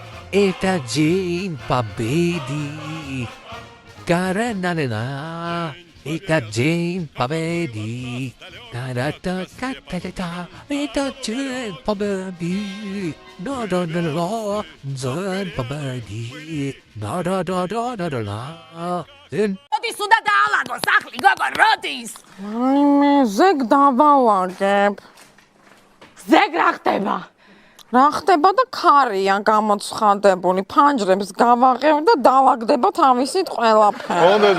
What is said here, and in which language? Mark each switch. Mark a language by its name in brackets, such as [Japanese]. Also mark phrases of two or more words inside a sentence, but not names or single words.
[Russian] Это день победы. Каранана. Это день победы. Та-та-та-та-та-та. Это день победы. Да-да-да-да. День победы. Да-да-да-да-да-да. [Georgian] Როდის უნდა დაალაგო სახლი, გოგო, როდის? მე ზეგ დავალაგებ. ზეგ რა ხდება? რა ხდება და ქარია გამოცხადებული, ფანჯრებს გავაღებ და დავაგდება თავისით ყველაფერი.